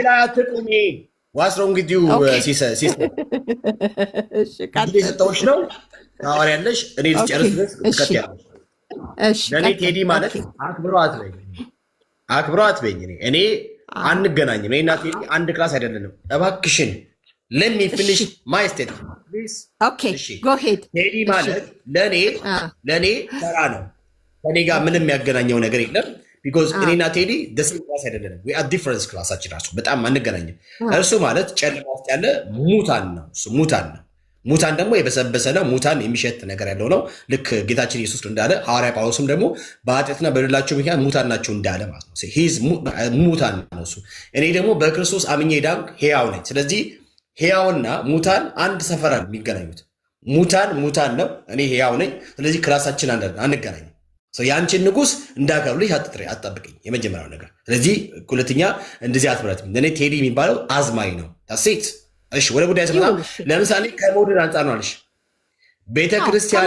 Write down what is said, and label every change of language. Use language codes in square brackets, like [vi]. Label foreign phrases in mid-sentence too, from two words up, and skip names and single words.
[am] ሌላ አትቁሚ። ዋስሮ እንግዲህ ሰጠዎች ነው ታወሪያለሽ። እኔ ልጨርስ ድረስ ትቀጥያለሽ። ለእኔ ቴዲ ማለት አክብሮ አትበይኝ። እኔ አንገናኝም። እኔና ቴዲ አንድ ክላስ አይደለንም። እባክሽን [en] let me finish my statement please. Okay, go ahead. [am] ቴዲ ማለት ለኔ ተራ ነው። ከኔ ጋር ምንም የሚያገናኘው ነገር የለም። ቢኮዝ እኔና ቴዲ ደሴም ክላስ አይደለንም። [en] we are different [am] ክላሳችን ራሱ በጣም አንገናኝም። እርሱ ማለት ጨለማ ውስጥ ያለ ሙታን ነው። እሱ ሙታን ነው። ሙታን ደግሞ የበሰበሰ ነው። ሙታን የሚሸት ነገር ያለው ነው። ልክ ጌታችን ኢየሱስ እንዳለ ሐዋርያ ጳውሎስም ደግሞ በኃጢአትና በበደላችሁ ምክንያት ሙታን ናችሁ እንዳለ ማለት ነው። ሙታን ነው እሱ። እኔ ደግሞ በክርስቶስ አምኜ ዳንኩ፣ ሕያው ነኝ። ስለዚህ ሕያውና ሙታን አንድ ሰፈራ ነው የሚገናኙት። ሙታን ነው፣ እኔ ሕያው ነኝ። ስለዚህ ክላሳችን አንገናኝም። የአንቺን ንጉስ እንዳከብልሽ አትጠብቅኝ፣ የመጀመሪያው ነገር። ስለዚህ ሁለተኛ እንደዚህ አትብረትም። እኔ ቴዲ የሚባለው አዝማሪ ነው። ሴት እሺ፣ ወደ ጉዳይ ስመጣ ለምሳሌ ከመውደድ አንጻር ነው አለሽ። ቤተክርስቲያን